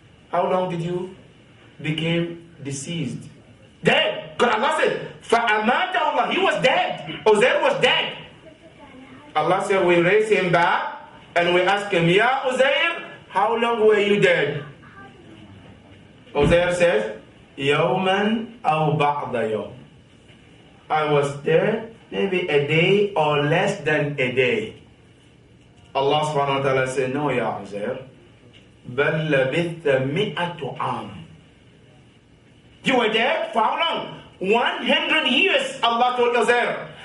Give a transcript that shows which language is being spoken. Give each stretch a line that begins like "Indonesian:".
English: How long did you became deceased? Dead. Because Allah said,
Arabic: فَأَمَاتَهُ اللَّهُ.
English: He was dead. Uzair was dead. Allah said, we raise him back and we ask him, Ya Uzair, how long were you dead? Uzair says,
Arabic: يوما أو بعض يوم.
English: I was dead maybe a day or less than a day. Allah subhanahu wa ta'ala said, no, ya Uzair.
Arabic: بل لبثت 100 عام.
English: You were dead for how long? 100 years, Allah told Uzair.